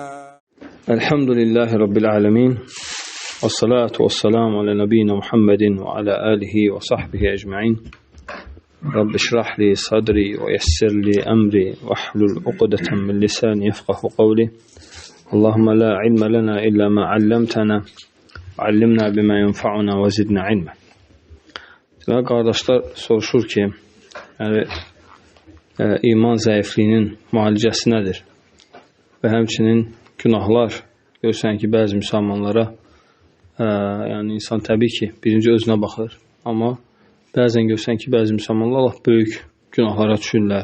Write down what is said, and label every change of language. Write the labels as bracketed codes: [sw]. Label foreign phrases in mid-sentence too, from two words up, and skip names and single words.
[ar] الحمد لله رب العالمين والصلاة والسلام على نبينا محمد وعلى آله وصحبه أجمعين. رب اشرح لي صدري ويسر لي أمري واحلل عقدة من لساني يفقه قولي. اللهم لا علم لنا إلا ما علمتنا وعلمنا بما ينفعنا وزدنا علما. [az] Deməli, qardaşlar soruşur ki, iman zəifliyinin müalicəsi nədir? Və həmçinin günahlar, görürsən ki, bəzi müsəlmanlara, yəni insan təbii ki, birinci özünə baxır, amma bəzən görürsən ki, bəzi müsəlmanlar Allah böyük günahlara düşürlər.